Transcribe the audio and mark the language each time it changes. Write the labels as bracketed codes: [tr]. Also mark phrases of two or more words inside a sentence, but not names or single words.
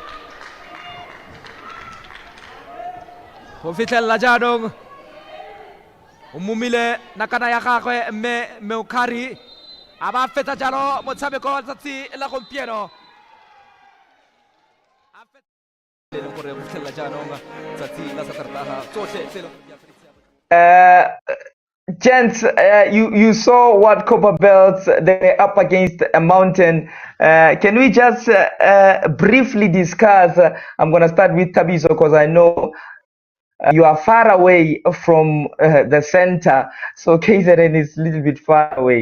[tn] go fitlhella jaanong o momile nakana ya gagwe mme Meokari a ba fetsa jalo motshameko wa tsatsi la gompieno a fetsa gore go fitlhella jaanong tsatsi la Saterdag tsotlhe tselo [en] Gents, you saw what Copper Belts they're up against a mountain. Can we just briefly discuss? I'm gonna start with Tabiso because I know you are far away from the center, so KZN is a little bit far away.